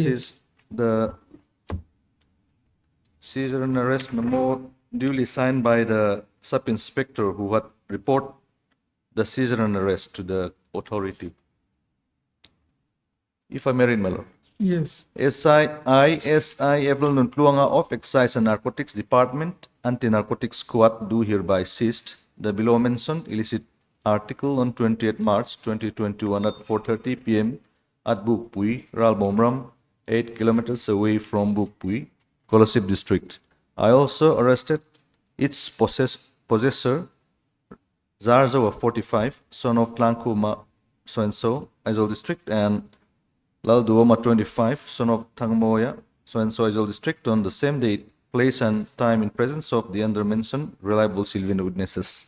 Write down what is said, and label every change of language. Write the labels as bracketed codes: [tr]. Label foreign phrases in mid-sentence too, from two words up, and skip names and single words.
[en] Yes. is the seizure and arrest memo duly signed by the sub-inspector who had reported the seizure and arrest to the authority. If I may read, my lord. Yes. SI Evelyn Nuntluanga of Excise and Narcotics Department, Anti-Narcotics Squad do hereby seized the below mentioned illicit article on 28 March 2021 at 4:30 p.m. at Bukpui, Ralbomram, 8 kilometers away from Bukpui, Kolosip district. I also arrested its possessor, Zarzo of 45, son of Tlankuma so-and-so, Aizol district, and Lalduoma 25, son of Tangmoya, so-and-so Aizol district, on the same date, place and time in presence of the undermentioned reliable Sylvian witnesses.